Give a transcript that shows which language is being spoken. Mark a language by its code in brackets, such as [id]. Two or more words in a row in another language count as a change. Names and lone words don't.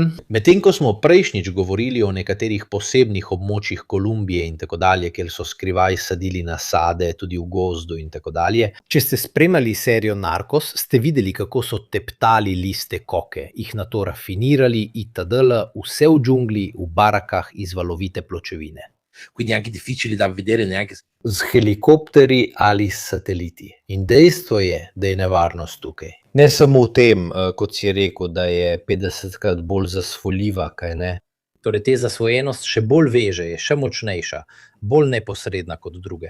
[sl] Medtem ko smo prejšnjič govorili o nekaterih posebnih območjih Kolumbije in tako dalje, kjer so skrivaj sadili nasade, tudi v gozdu in tako dalje. Če ste spremljali serijo Narcos, ste videli, kako so teptali liste koke, jih nato rafinirali itd., vse v džungli, v barakah iz valovite pločevine. [it] Quindi anche difficili da vedere neanche [sl] z helikopteri ali s sateliti. In dejstvo je, da je nevarnost tukaj. Ne samo v tem, kot si rekel, da je 50krat bolj zasvoljiva, kaj ne. Torej, te zasvojenost še bolj veže, je še močnejša, bolj neposredna kot druge.